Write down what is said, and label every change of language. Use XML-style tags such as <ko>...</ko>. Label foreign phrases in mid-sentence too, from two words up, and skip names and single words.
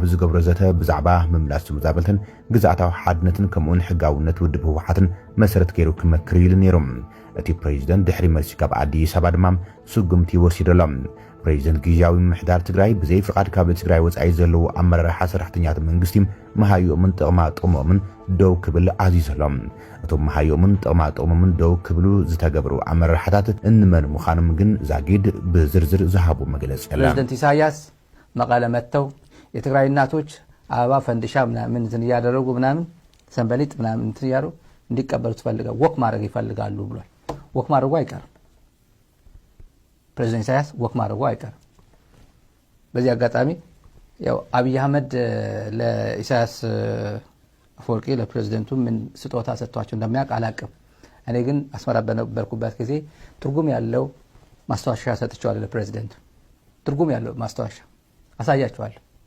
<ti>ዝገብሮ ዘተ ብዛዕባ ምምላስ ተመዛበልትን ግዝኣታዊ ሓድነትን ከምኡውን ሕጋውነት ውድብ ህወሓትን መሰረት ገይሩ ክመክር ኢሉ ነይሮም እቲ ፕሬዝዳንት ድሕሪ መልሲ ካብ አዲስ አበባ ድማ ስጉምቲ ወሲዶሎም ፕሬዝዳንት ጊዜያዊ ምምሕዳር ትግራይ ብዘይ ፍቃድ ካብ ትግራይ ወጻኢ ዘለዉ ኣመራርሓ ሰራሕተኛታት መንግስቲ መሃዮምን ጥቕማጥቕሞምን ደው ክብል ኣዚዞሎም እቶም መሃዮምን ጥቕማጥቕሞምን ደው ክብሉ ዝተገብሩ ኣመራርሓታት እንመን ምዃኖም ግን ዛጊድ ብዝርዝር ዝሃቡ መግለጽ የለን</ti> <am>ፕሬዝዳንት ኢሳያስ መቀለ መጥተው የትግራይ እናቶች አበባ ፈንዲሻ ምናምን እንትን እያደረጉ ምናምን ሰንበሊጥ ምናምን እንትን እያሉ እንዲቀበሉ ትፈልጋሉ ወክ ማድረግ ይፈልጋሉ ብሏል ወክ ማድረጉ አይቀርም ፕሬዝዳንት ኢሳያስ ወክ ማድረጉ አይቀርም በዚህ አጋጣሚ ያው አብይ አህመድ ለኢሳያስ አፈወርቂ ለፕሬዝዳንቱ ምን ስጦታ ሰጥቷቸው እንደሚያውቅ አላቅም። እኔ ግን አስመራ በነበርኩበት ጊዜ ትርጉም ያለው ማስታወሻ ሰጥቻለሁ ለፕሬዝዳንቱ። ትርጉም ያለው ማስታወሻ አሳያቸዋለሁ።</am>